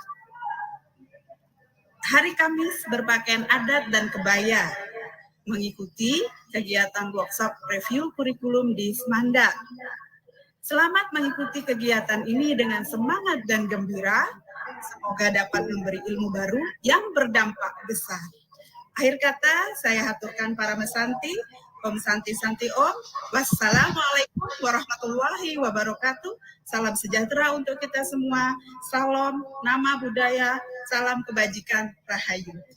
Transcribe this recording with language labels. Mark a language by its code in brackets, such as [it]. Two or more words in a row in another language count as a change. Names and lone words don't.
[id] Hari Kamis berpakaian adat dan kebaya, mengikuti kegiatan workshop review kurikulum di Semanda. Selamat mengikuti kegiatan ini dengan semangat dan gembira. Semoga dapat memberi ilmu baru yang berdampak besar. Akhir kata, saya haturkan para mesanti. [sa] Om Santi Om. [ar] Wassalamualaikum warahmatullahi wabarakatuh. [id] Salam sejahtera untuk kita semua. Salam, nama budaya, salam kebajikan, rahayu.